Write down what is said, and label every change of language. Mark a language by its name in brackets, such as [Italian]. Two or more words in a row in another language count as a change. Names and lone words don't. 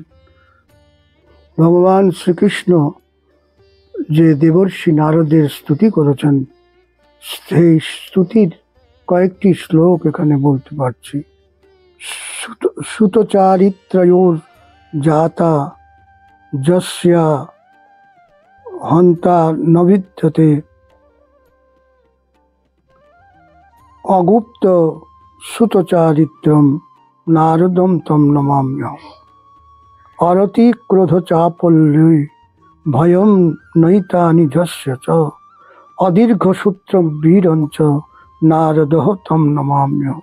[Bangla] ভগবান শ্রীকৃষ্ণ যে দেবর্ষি নারদের স্তুতি করেছেন, সেই স্তুতির কয়েকটি শ্লোক এখানে বলতে পারছি। [Sanskrit] সুতচারিত্রয়োর জাতা যস্যা হন্তা ন বিদ্যতে অগুপ্ত সুতচারিত্রম নারদম তম নমাম্যহম। অরতি ক্রোধ চাপল্যৈ ভয়ম নৈতানি যস্য চ অদীর্ঘ সূত্রম বীরঞ্চ নারদঃ তম নমাম্যহম।